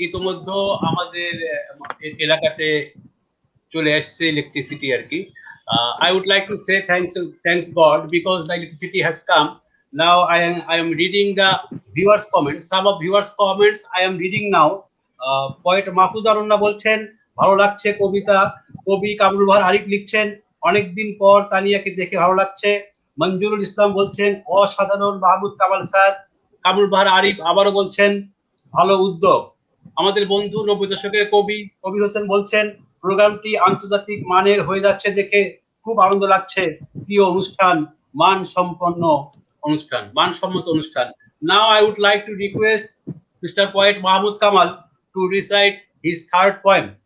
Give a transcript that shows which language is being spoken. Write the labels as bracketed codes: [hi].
[bn] ইতোমধ্যে আমাদের এলাকাতে চলে আসছে ইলেকট্রিসিটি আর কি। [en] I would like to say thanks God because the electricity has come. Now I am reading the viewers comments. Some of viewers comments I am reading now. [bn] Poet Mahfuz আরন্না বলছেন ভালো লাগছে কবিতা। কবি কামরুল বাহার আরিফ লিখছেন অনেকদিন পর তানিয়াকে দেখে ভালো লাগছে। মঞ্জুরুল ইসলাম বলছেন অসাধারণ মাহমুদ কামাল স্যার। কামরুল বাহার আরিফ আবারও বলছেন ভালো উদ্যোগ। আমাদের বন্ধু 90 দশকের কবি কবির হোসেন বলছেন প্রোগ্রামটি আন্তর্জাতিক মানের হয়ে যাচ্ছে দেখে খুব আনন্দ লাগছে। প্রিয় অনুষ্ঠান, মানসম্পন্ন অনুষ্ঠান, মানসম্মত অনুষ্ঠান। [en] Now I would like to request Mr. Poet Mahmood Kamal to recite his third poem.